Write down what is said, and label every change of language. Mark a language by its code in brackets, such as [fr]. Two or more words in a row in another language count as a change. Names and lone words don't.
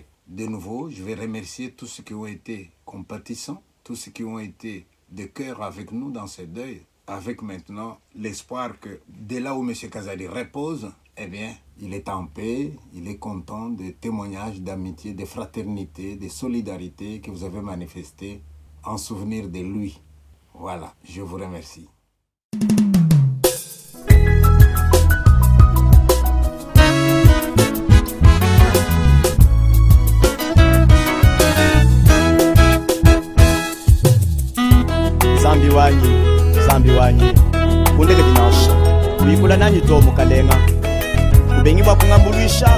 [fr] De nouveau, je vais remercier tous ceux qui ont été compatissants, tous ceux qui ont été de cœur avec nous dans ce deuil, avec maintenant l'espoir que de là où M. Kazadi repose, eh bien, il est en paix, il est content des témoignages d'amitié, de fraternité, de solidarité que vous avez manifestés en souvenir de lui. Voilà, je vous remercie. [lua] Zambi wanyi kundeke dinasha kuikula nanyi to mukalenga kubengi bwa kungambulwisha